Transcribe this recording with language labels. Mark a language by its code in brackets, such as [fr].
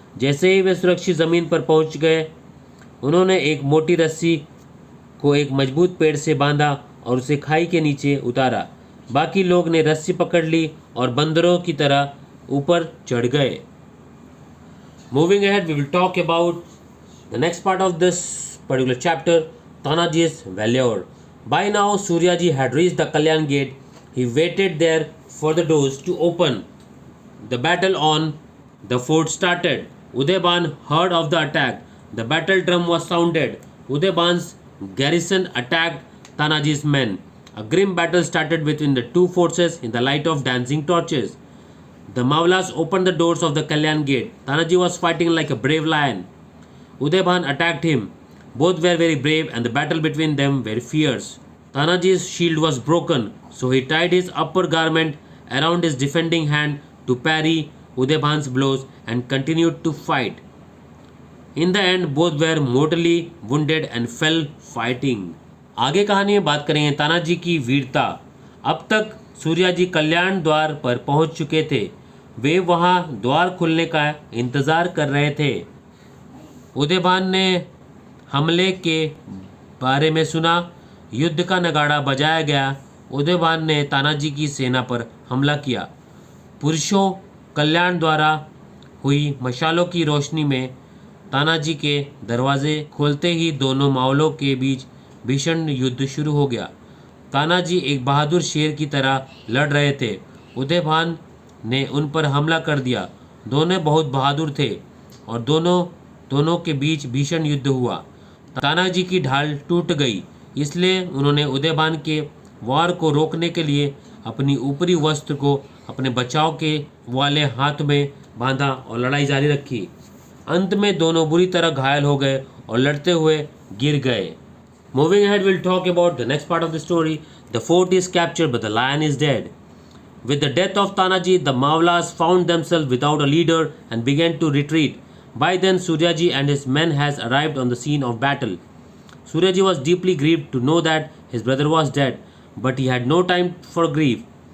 [hi] जैसे ही वे सुरक्षित ज़मीन पर पहुंच गए, उन्होंने एक मोटी रस्सी को एक मजबूत पेड़ से बांधा और उसे खाई के नीचे उतारा। बाकी लोग ने रस्सी पकड़ ली और बंदरों की तरह ऊपर चढ़ गए। [en] Moving ahead, we will talk about the next part of this particular chapter, Tanaji's valor. By now, Suryaji had reached the Kalyan gate. He waited there for the doors to open. The battle on the fort started. Udayban heard of the attack. The battle drum was sounded. Udayban's garrison attacked Tanaji's men. A grim battle started between the two forces in the light of dancing torches. The Mawlas opened the doors of the Kalyan gate. Tanaji was fighting like a brave lion. Udaybhan attacked him. Both were very brave and the battle between them very fierce. Tanaji's shield was broken, so he tied his upper garment around his defending hand to parry Udaybhan's blows and continued to fight. In the end, both were mortally wounded and fell fighting. [hi] आगे कहानी में बात करेंगे तानाजी की वीरता। अब तक सूर्याजी कल्याण द्वार पर पहुंच चुके थे। वे वहां द्वार खुलने का इंतजार कर रहे थे। उदयभान ने हमले के बारे में सुना। युद्ध का नगाड़ा बजाया गया। उदयभान ने तानाजी की सेना पर हमला किया। पुरुषों कल्याण द्वारा हुई मशालों की रोशनी में तानाजी के दरवाजे खोलते ही दोनों मावलों के बीच भीषण युद्ध शुरू हो गया। तानाजी एक बहादुर शेर की तरह लड़ रहे थे। उदयभान ने उन पर हमला कर दिया। दोनों बहुत बहादुर थे और दोनों के बीच भीषण युद्ध हुआ। तानाजी की ढाल टूट गई, इसलिए उन्होंने उदयभान के वार को रोकने के लिए अपनी ऊपरी वस्त्र को अपने बचाव के वाले हाथ में बांधा और लड़ाई जारी रखी। अंत में दोनों बुरी तरह घायल हो गए और लड़ते हुए गिर गए। [en] Moving ahead, we'll talk about the next part of the story. The fort is captured, but the lion is dead. With the death of Tanaji, the Mawlas found themselves without a leader and began to retreat. By then, Suryaji and his men has arrived on the scene of battle. Suryaji was deeply grieved to know that his brother was dead, but he had no time for grief.